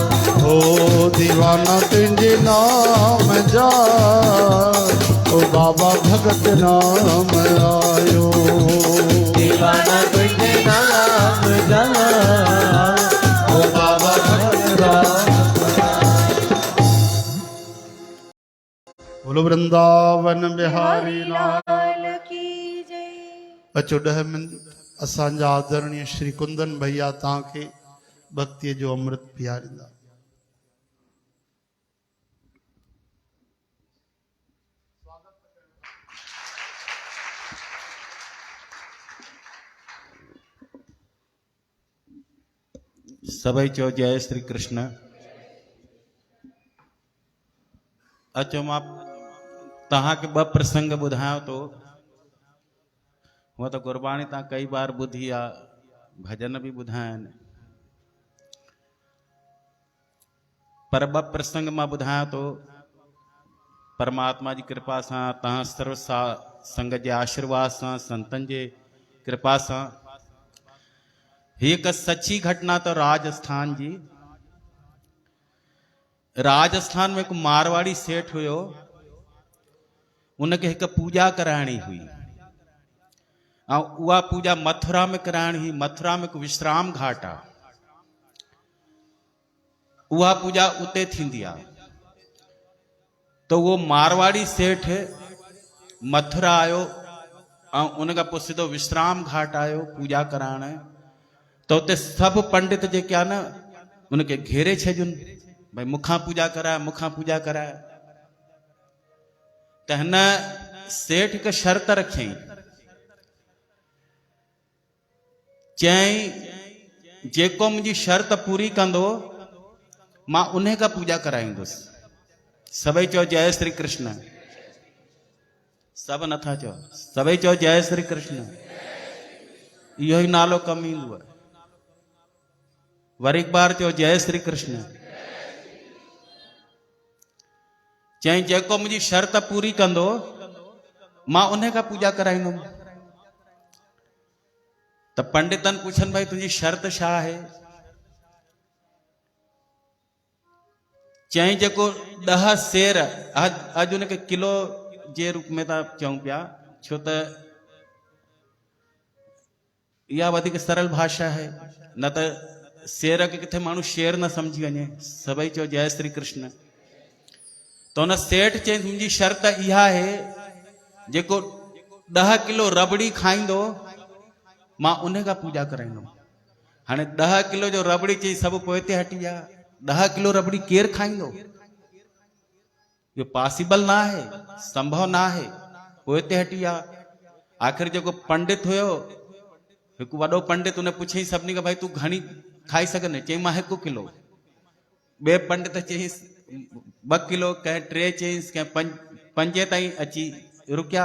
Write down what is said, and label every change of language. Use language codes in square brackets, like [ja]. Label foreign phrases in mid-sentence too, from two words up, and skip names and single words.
[hi] ओ दीवाना तुझे नाम जा, ओ बाबा भगत नाम आयो। दीवाना तुझे नाम जा, ओ बाबा राम। बोलो वृंदावन बिहारी लाल लाल की जय। [sd] अचो 10 मिनट असांजा आदरणीय श्री कुंदन भैया तव्हांखे भक्तीअ जो अमृत पीआरींदा। सभई चो जय श्री कृष्ण। अचो मां तव्हांखे ॿ प्रसंग ॿुधायां थो। हूअं त गुरबाणी तव्हां कई बार ॿुधी आहे, भजन बि ॿुधाया आहिनि, पर ॿ प्रसंग मां ॿुधायां थो। परमात्मा जी कृपा सां, तव्हां सर्व संग जे आशीर्वाद सां, संतनि जे कृपा सां। ही हिकु सची घटना तो राजस्थान जी। राजस्थान में हिकु मारवाड़ी सेठ हुयो, उनखे हिकु पूजा कराइणी हुई ऐं उहा पूजा मथुरा में कराइणी हुई। मथुरा में हिकु विश्राम घाट आहे, उहा पूजा उते थींदी आहे। तो वो मारवाड़ी सेठ मथुरा आयो ऐं उन खां पोइ सिधो विश्राम घाट आयो पूजा कराइण। तो उते सभु पंडित जेके आहे न उनखे घेरे छॾियुनि, भाई मूंखां पूजा कराए, मूंखां पूजा कराए। त हिन सेठ हिकु शर्त रखियईं, चयईं जेको मुंहिंजी शर्त पूरी कंदो मां उन खां पूजा कराईंदुसि। सभई चओ जय श्री कृष्ण। सभु नथा चओ, सभई चओ जय श्री कृष्ण। इहो ई नालो कमु ईंदो आहे। वरी हिकु बार चओ जय श्री कृष्ण। चई जेको मुंहिंजी शर्त पूरी कंदो मां उन खां पूजा कराईंदुमि। त पंडितनि पुछनि भाई तुंहिंजी शर्त छा आहे? चई जेको 10 सेर, अॼु उनखे किलो जे रूप में था चऊं पिया, छो त इहा वधीक सरल भाषा है, न त शेर खे किथे माण्हू शेर न समझी वञे। सभई चओ जय श्री कृष्ण। तो हुन सेठ चई मुंहिंजी शर्त इहा आहे, जेको 10 किलो रबड़ी खाईंदो मां उन खां पूजा कराईंदुमि। हाणे 10 किलो जो रबड़ी चई सभु पोइ ते हटी विया। 10 किलो रबड़ी केरु खाईंदो? इहो पॉसिबल ना आहे, संभव ना आहे। पोइ ते हटी विया। आख़िर जेको पंडित हुयो, हिकु वॾो पंडित, उन पुछई सभिनी खां, भाई तूं घणी खाई सघंदे? चई मां 1 किलो। ॿिए पंडित चईंसि 2 किलो, कंहिं 3 चईंसि, कंहिं 5 ताईं अची रुकिया।